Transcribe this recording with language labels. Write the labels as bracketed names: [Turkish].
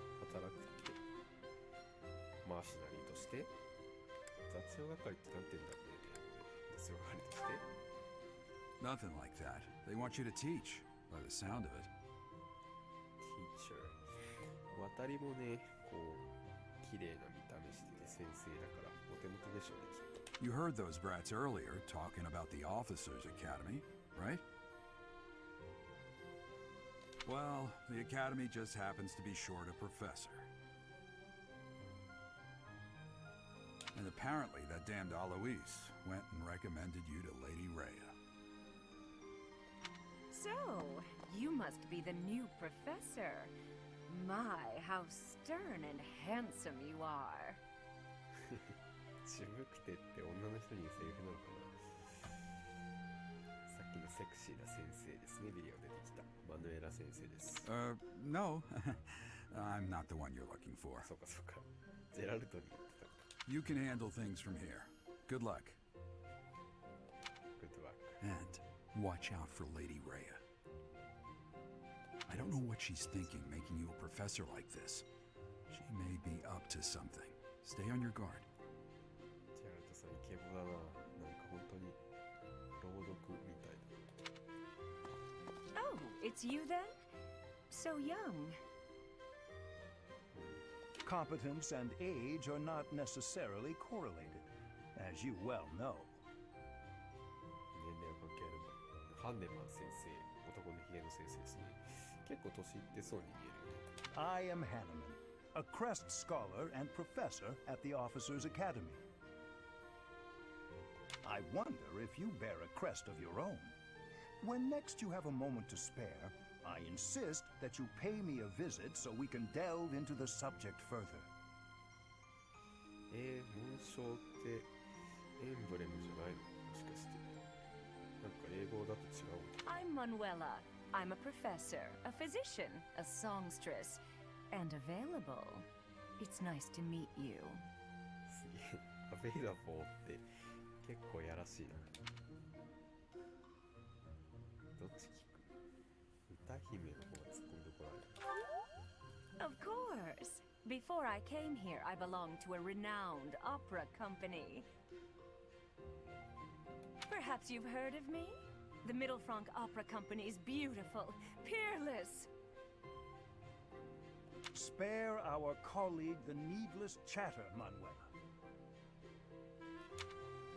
[Japanese] 働くってマーシナリーとして雑用係ってなんて言うんだろうね。雑用係として [English] Nothing like that. They want you to teach, by the sound of it. [Japanese] teacher 渡りもね、こう綺麗な見た目してて先生だからモテモテでしょうね、きっと。 [English] You heard those brats earlier talking about the Officers' Academy, right? Well, the Academy just happens to be short a professor. And apparently that damned Alois went and recommended you to Lady Rhea. So, you must be the new professor. My, how stern and handsome you are. [Japanese] 渋くてって女の人に言うセリフなのかな。さっきのセクシーな先生ですね、ビデオ出てきたマヌエラ先生です。 [English] No. I'm not the one you're looking for. そうかそうか、ジェラルドに言ってたのか。 You can handle things from here. Good luck. Good luck. And watch out for Lady Rhea. I don't know what she's thinking making you a professor like this. She may be up to something. Stay on your guard. [Japanese] ジェラルドさんイケボだな。なんか本当に朗読みたいだ。 [English] Oh, it's you then? So young. Competence and age are not necessarily correlated, as you well know. [Japanese] 年齢は関係あるんだ。ハンネマン先生、男のひげの先生ですね。結構年いってそうに見えるよね。 [English] I am Hanneman, a Crest scholar and professor at the Officers' Academy. I wonder if you bear a crest of your own. When next you have a moment to spare, I insist that you pay me a visit so we can delve into the subject further. [Japanese] 紋章ってエンブレムじゃないの？もしかして。なんか英語だと違うの？ [English] I'm Manuela. I'm a professor, a physician, a songstress, and available. It's nice to meet you. [Japanese] すげえ。アベイラボーって結構やらしいな。どっち聞く？歌姫の方が突っ込みどころある。 [English] Of course. Before I came here, I belonged to a renowned opera company. Perhaps you've heard of me? The Middle Franc Opera Company is beautiful, peerless. Spare our colleague the needless chatter, Manuela.